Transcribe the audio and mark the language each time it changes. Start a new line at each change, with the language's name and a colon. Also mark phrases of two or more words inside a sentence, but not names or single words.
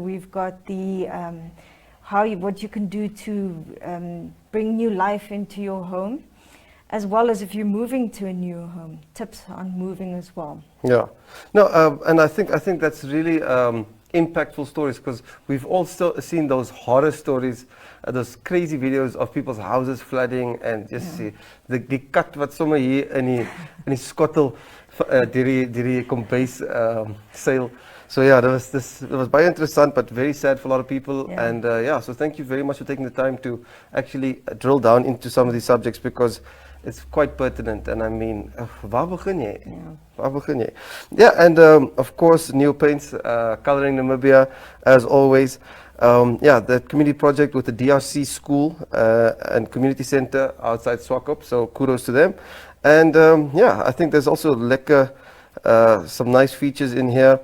English: We've got the what you can do to bring new life into your home, as well as if you're moving to a new home, tips on moving as well. Yeah, no, and I think that's really impactful stories, because we've all still seen those horror stories, those crazy videos of people's houses flooding, and just see the
Afrikaans: kat wat sommer hier in die skottel die kombuis
English: sail. So yeah, it was very interesting, but very sad for a lot of people. Yeah. And yeah, so thank you very much for taking the time to actually drill down into some of these subjects, because it's quite pertinent. And I mean,
Afrikaans: waar begin jy? Waar begin jy?
English: Yeah, and of course, Neopaints, Coloring Namibia, as always. Yeah, the community project with the DRC school and community center outside Swakop, so kudos to them. And yeah, I think there's also lekker, some nice features in here.